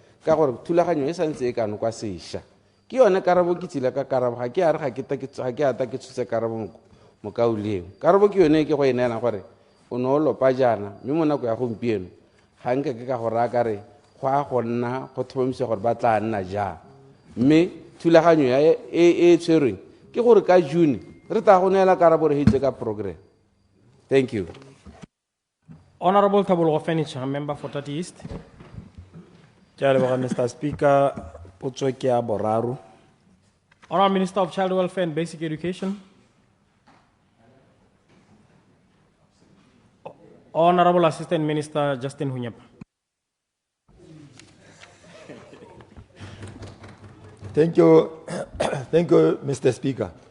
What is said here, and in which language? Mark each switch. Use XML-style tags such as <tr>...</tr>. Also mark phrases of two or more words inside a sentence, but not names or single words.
<tn>ka gore thulaganyo e santse e kanoka sešwa ke yone karabo ke tsile ka karabo ga ke a re ga ke ata ke tshotse karabo mo kaoleng karabo ke yone ke go e neela gore o ne o lopa jaana mme mo nako ya gompieno ga nke ke ka go raya kare go a go nna go thomamisa gore ba tla nna jang mme thulaganyo e tshwerweng ke gore ka June re ta go neela karabo re hitse ka program.</tn> <en>Thank you. Honourable Thabologo Furniture, member for 30 East.</en> <tn>Ke a leboga Mr. Speaker, potso ke ya boraro.</tn> <en>Honourable Minister of Child Welfare and Basic Education. Honourable Assistant Minister Justin Hunyepa. Thank you, Mr. Speaker.</en>